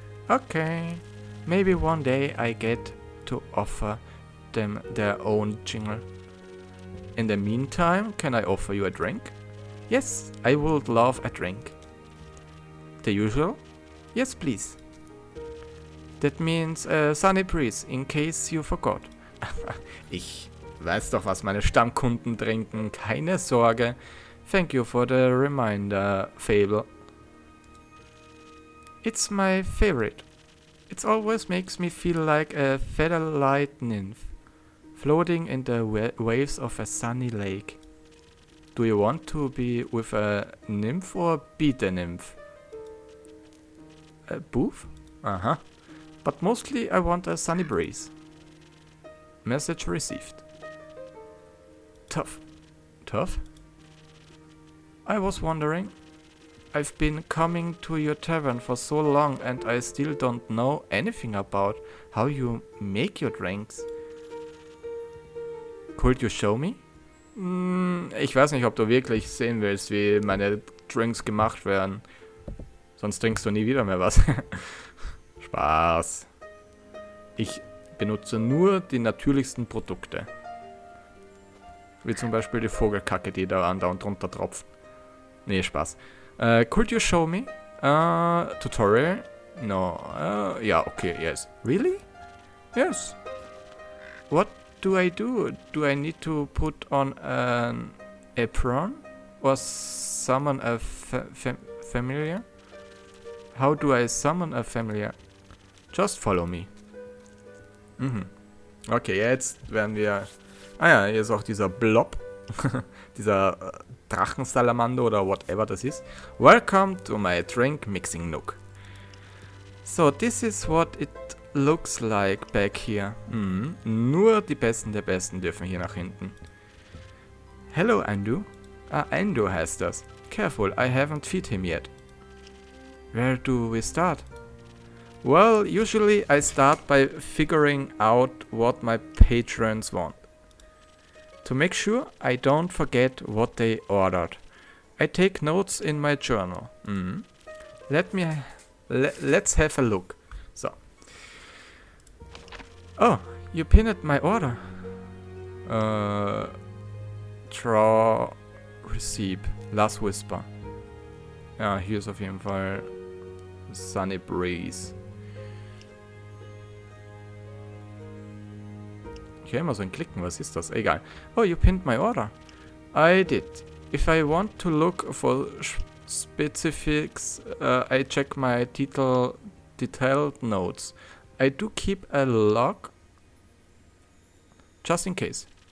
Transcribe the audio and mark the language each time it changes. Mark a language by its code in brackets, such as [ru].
[en] Okay, maybe one day I get to offer them their own jingle. In the meantime, can I offer you a drink? Yes, I would love a drink. The usual? Yes, please. That means a sunny breeze, in case you forgot. [de] Ich weiß doch, was meine Stammkunden trinken, keine Sorge. [en] Thank you for the reminder, Fable. It's my favorite. It always makes me feel like a featherlight nymph, floating in the waves of a sunny lake. Do you want to be with a nymph or beat a nymph? Both? But mostly I want a sunny breeze. Message received. Tough. I was wondering. I've been coming to your tavern for so long and I still don't know anything about how you make your drinks. Could you show me? [de] Ich weiß nicht, ob du wirklich sehen willst, wie meine Drinks gemacht werden. Sonst trinkst du nie wieder mehr was. Spaß. Ich benutze nur die natürlichsten Produkte. Wie zum Beispiel die Vogelkacke, die da andauernd drunter tropft. Nee, Spaß. [en] Could you show me? Tutorial? No. [de] Ja, okay, [en] yes. Really? Yes. What do I do? Do I need to put on an apron? Or summon a familiar? How do I summon a familiar? Just follow me. [de] Okay, jetzt werden wir... Ah ja, hier ist auch dieser Blob. Dieser Drachensalamander oder whatever das ist. [en] Welcome to my drink mixing nook. So, this is what it looks like back here. [de] Nur die Besten der Besten dürfen hier nach hinten. [en] Hello, Andu. [de] Andu heißt das. [en] Careful, I haven't feed him yet. Where do we start? Well, usually I start by figuring out what my patrons want. To make sure I don't forget what they ordered, I take notes in my journal. Let's have a look. So. Oh, you pinned my order. Draw receipt. Last Whisper. [de] Ja, hier ist auf jeden Fall Sunny Breeze. Ich höre immer so ein Klicken, was ist das? Egal. [en] Oh, you pinned my order. I did. If I want to look for specifics, I check my detailed notes. I do keep a log, just in case.